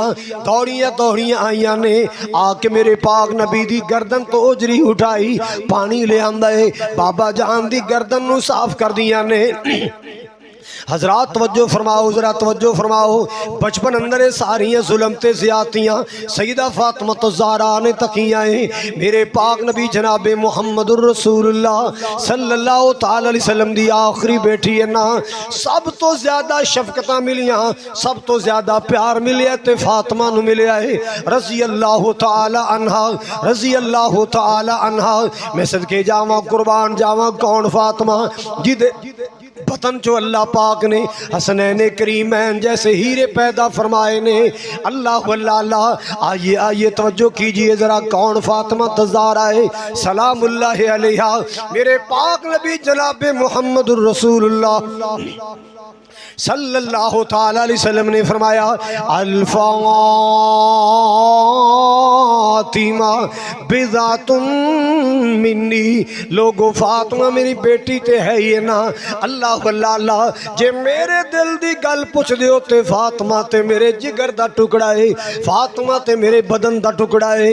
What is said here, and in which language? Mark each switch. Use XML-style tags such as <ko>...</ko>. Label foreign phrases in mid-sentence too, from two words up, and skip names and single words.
<pa>دوڑیاں آئیاں نے، آ کے میرے پاک نبی دی گردن توں اوجری اٹھائی، پانی لے آندا اے، بابا جان دی گردن نوں صاف کر دیاں نے. حضرات توجہ فرماؤ، ذرا توجہ فرماؤ۔ بچپن اندر ساریاں ظلمتاں زیادتیاں سیدہ فاطمہ زہرا نے تکیاں ہیں. میرے پاک نبی جنابِ محمد الرسول اللہ</pa> <ar>صلى الله تعالى عليه وسلم</ar> <pa>دی آخری بیٹی اے ناں. سب توں زیادہ شفقتاں ملیاں، سب توں زیادہ پیار ملیا تے فاطمہ نوں ملیا اے</pa> <ar>رضي الله تعالى عنها، رضي الله تعالى عنها.</ar> <pa>میں صدقے جاواں، قربان جاواں، کون فاطمہ جیدے بطن چوں اللہ پاک نے حسنین کریمین جیسے ہیرے پیدا فرمائے نے.</pa> <ar>الله الله,</ar> <ur>آئیے آئیے توجہ کیجیے ذرا، کون فاطمہ زہرا ہے</ur> <ar>سلام الله عليها.</ar> <pa>میرے پاک نبی جناب محمد الرسول اللہ</pa> <ar>صلى الله تعالى عليه وسلم</ar> <pa>نے فرمایا</pa> <ar>الفاطمة بضعة مني,</ar> <pa>لوکو فاطمہ میری بیٹی تے ہے ای ناں.</pa> <ar>الله الله,</ar> <pa>جے میرے دل دی گل پچھدیو تے فاطمہ تے میرے جگر دا ٹکڑا اے، فاطمہ تے میرے بدن دا ٹکڑا اے.</pa>